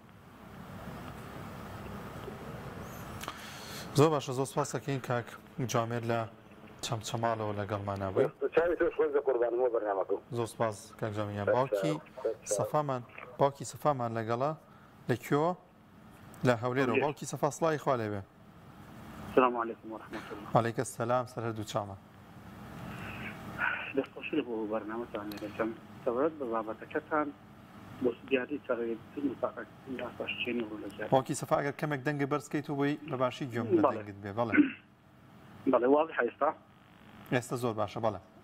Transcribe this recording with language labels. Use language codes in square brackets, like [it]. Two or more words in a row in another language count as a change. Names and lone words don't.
[ckb] زۆر باشە زۆر سپاس دەکەین کاک جوامێر لە چەمچەماڵەوە لەگەڵمان نبووی زۆر سپاس کاک جوامێریان باوکی سەفامان لەگەڵا لەکوێوە لە هەولێرەوە باوکی سەفا سڵاوی خوا لێبێ [ar] السلام عليكم ورحمة الله. وعليك السلام [ckb] سەر هەردوو چاومان دەستخۆشی بۆ بەرنامەتان لێرەکەم سەبارەت بە بابەتەکەتان بۆ دیاری تەغییرکردن و تاقیکردن یاساشتێنی ڕوولەجات باوکی سەفا ئەگەر کەمێک دەنگە بەرزکەیت و بۆی بەباشی گوێم لە دەنگت بێ بەڵێ بەڵێ واضح ئێستا زۆر باشە بەڵێ